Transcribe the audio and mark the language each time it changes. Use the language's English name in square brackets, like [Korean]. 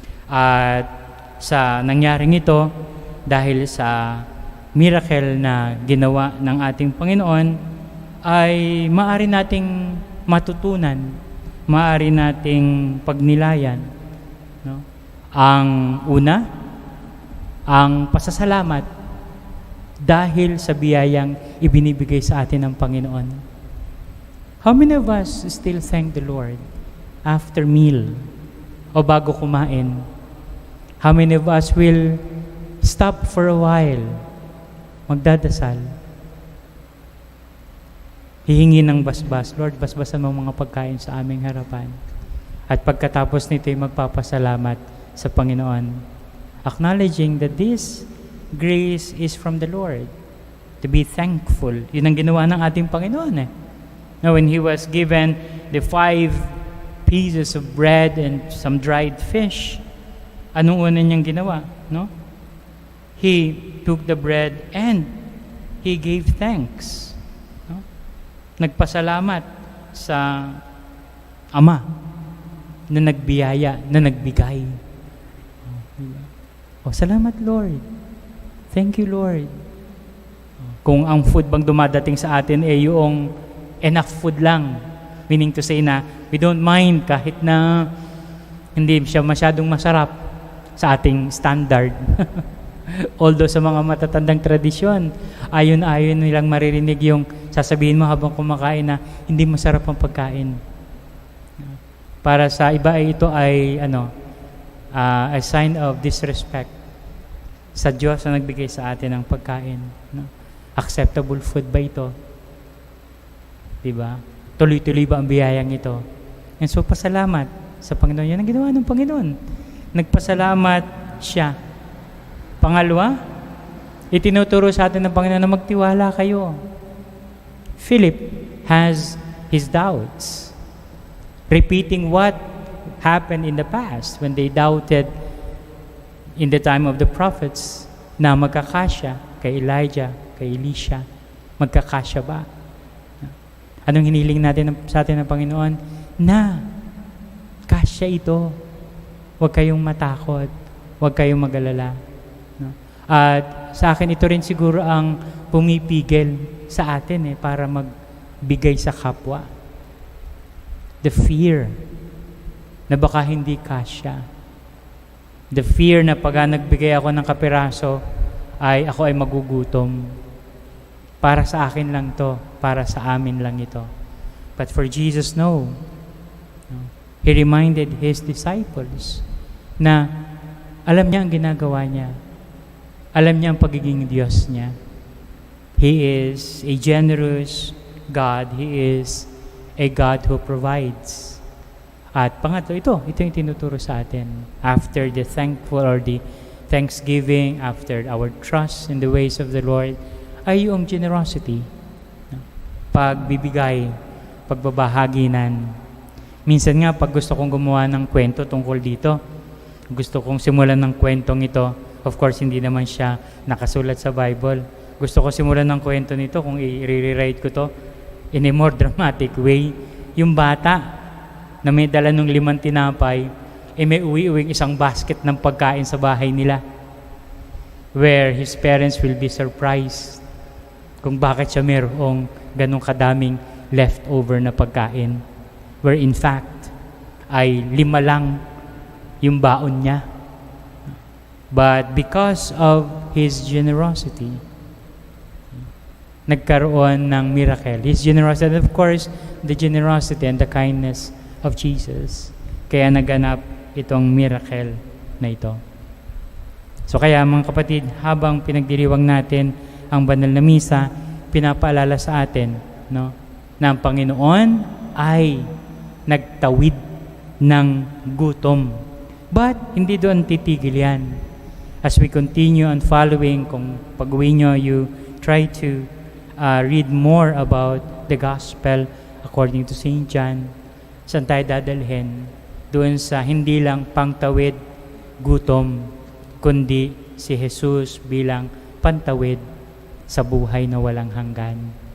[Filipino] At sa nangyaring ito, dahil sa miracle na ginawa ng ating Panginoon, ay maaari nating matutunan, maaari nating pagnilayan. No? Ang una, ang pasasalamat dahil sa biyayang ibinibigay sa atin ng Panginoon. [English] How many of us still thank the Lord after meal [Filipino] o bago kumain? [English] How many of us will stop for a while, [Filipino] magdadasal, hihingi ng basbas, Lord, basbasan mo mga pagkain sa aming harapan. At pagkatapos nito ay magpapasalamat sa Panginoon, [English] acknowledging that this grace is from the Lord. To be thankful. [Filipino] Yun ang ginawa ng ating Panginoon [English] Now, when He was given the 5 pieces of bread and some dried fish, [Filipino] anong una niyang ginawa? [English] No? He took the bread and He gave thanks. [Filipino] No? Nagpasalamat sa Ama na nagbiyaya, na nagbigay. Salamat Lord. [English] Thank you Lord. [Filipino] Kung ang food bang dumadating sa atin yung enough food lang, [English] meaning to say [Filipino] na [English] we don't mind [Filipino] kahit na hindi siya masyadong masarap sa ating standard. Although sa mga matatandang tradisyon, ayon-ayon nilang maririnig yung sasabihin mo habang kumakain na hindi masarap ang pagkain. Para sa iba ay ito ay [English] a sign of disrespect [Filipino] sa Diyos na nagbigay sa atin ng pagkain. No? Acceptable food ba ito? Diba? Tuloy-tuloy ba ang biyayang ito? [English] And so, [Filipino] pasalamat sa Panginoon. Yan ang ginawa ng Panginoon. Nagpasalamat siya. Pangalawa, itinuturo sa atin ng Panginoon na magtiwala kayo. [English] Philip has his doubts, repeating what happened in the past when they doubted in the time of the prophets [Filipino] na magkakasya kay Elijah, kay Elisha. Magkakasya ba? Anong hiniling natin sa atin ng Panginoon? Na kasya ito. Huwag kayong matakot. Huwag kayong mag-alala. No? At sa akin, ito rin siguro ang pumipigil sa atin para magbigay sa kapwa. [English] The fear [Filipino] na baka hindi kasya. [English] The fear [Filipino] na pag nagbigay ako ng kapiraso, ako ay magugutom. Para sa akin lang to, para sa amin lang ito. [English] But for Jesus, no. He reminded His disciples [Filipino] na alam niya ang ginagawa niya. Alam niya ang pagiging Diyos niya. [English] He is a generous God. He is a God who provides. [Filipino] At pangatlo, ito yung tinuturo sa atin. [English] After the thankful or the thanksgiving, after our trust in the ways of the Lord, ay yung generosity. [Filipino] Pagbibigay, pagbabahaginan. Minsan nga, pag gusto kong gumawa ng kwento tungkol dito, gusto kong simulan ng kwentong ito, [English] of course, [Filipino] hindi naman siya nakasulat sa Bible. Gusto ko simulan ng kwento nito, kung i-rewrite ko to [English] in a more dramatic way. [Filipino] Yung bata na may dala ng 5 tinapay, may uwi-uwing isang basket ng pagkain sa bahay nila, [English] where his parents will be surprised [Filipino] kung bakit siya mayroong ganong kadaming leftover na pagkain, [English] where in fact [Filipino] ay 5 lang yung baon niya. [English] But because of his generosity, [Filipino] nagkaroon ng miracle. [English] His generosity, and of course, the generosity and the kindness of Jesus. [Filipino] Kaya naganap itong miracle na ito. So kaya mga kapatid, habang pinagdiriwang natin ang banal na misa, pinapaalala sa atin, no, na ang Panginoon ay nagtawid ng gutom. But hindi doon titigil yan. [English] As we continue on following, [Filipino] kung pag-uwi nyo, [English] you try to read more about the gospel according to St. [Filipino] John, saan tayo dadalhin? Doon sa hindi lang pangtawid, gutom, kundi si Jesus bilang pantawid sa buhay na walang hanggan.